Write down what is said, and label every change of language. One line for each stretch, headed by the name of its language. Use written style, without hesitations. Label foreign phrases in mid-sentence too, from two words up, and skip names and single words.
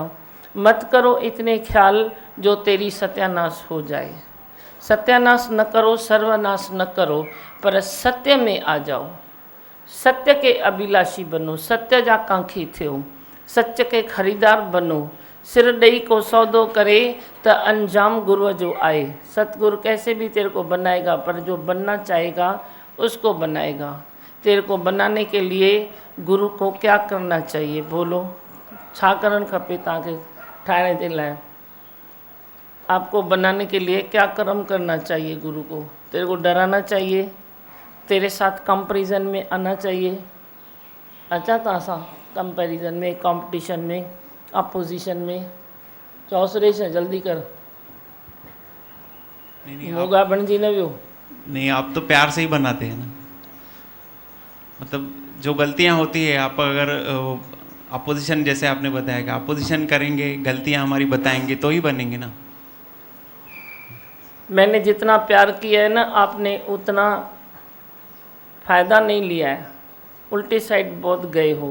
Hindi: मत करो इतने ख्याल जो तेरी सत्यानाश हो जाए। सत्यानाश न करो, सर्वनाश न करो, पर सत्य में आ जाओ। सत्य के अभिलाषी बनो,
Sindhi: सत्य जा कांखी थियो,
Hindi: सत्य के खरीदार बनो।
Sindhi: सिर ॾेई को सौदो करे त अंजाम गुरु जो आए।
Hindi: सतगुरु कैसे भी तेरे को बनाएगा, पर जो बनना चाहेगा उसको बनाएगा। तेरे को बनाने के लिए गुरु को क्या करना चाहिए? बोलो,
Sindhi: छा करण खपे तव्हांखे ठाहिण जे लाइ?
Hindi: आपको बनाने के लिए क्या कर्म करना चाहिए? गुरु को तेरे को डराना चाहिए, तेरे साथ कंपैरिजन में आना चाहिए।
Sindhi: अचा तव्हां सां कंपैरिजन में, कंपटीशन में, अपोजिशन में। चओ सुरेश जल्दी कर, मोगा बणजी न वियो।
Hindi: नहीं, आप तो प्यार से ही बनाते हैं ना। मतलब जो गलतियां होती है, आप अगर अपोजिशन, जैसे आपने बताया कि अपोजिशन करेंगे, गलतियां हमारी बताएंगे तो ही बनेंगे ना। मैंने जितना प्यार किया है ना, आपने उतना फ़ायदा नहीं लिया है, उल्टी साइड बहुत गए हो।